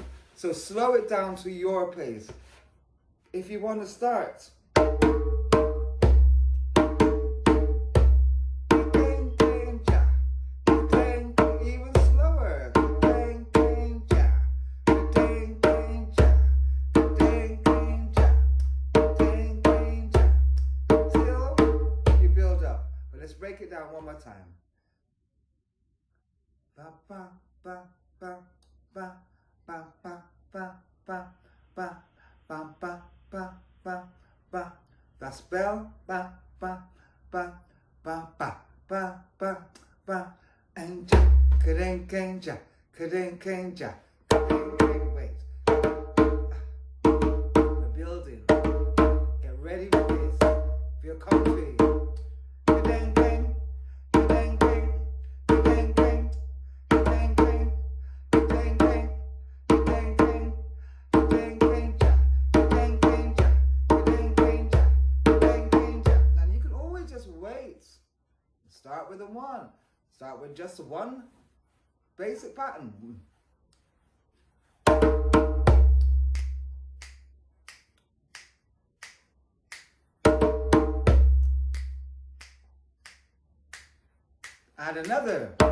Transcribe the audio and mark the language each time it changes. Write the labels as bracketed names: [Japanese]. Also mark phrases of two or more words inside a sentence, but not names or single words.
[English] So slow it down to your pace. If you want to start, even slower, till you build up. But let's break it down one more time. Ba ba ba ba ba ba ba ba ba ba ba ba ba ba ba. That's bell. Ba ba ba ba ba ba ba ba. And ja, kadang kang ja, kadang kang ja, kadang kang. Wait. We're building. Get ready with this. Feel comfy. Kadang kang, kadang kang, kadang kang, kadang kang, kadang kang, kadang kang. Start with a one. Start with just one basic pattern. Add another.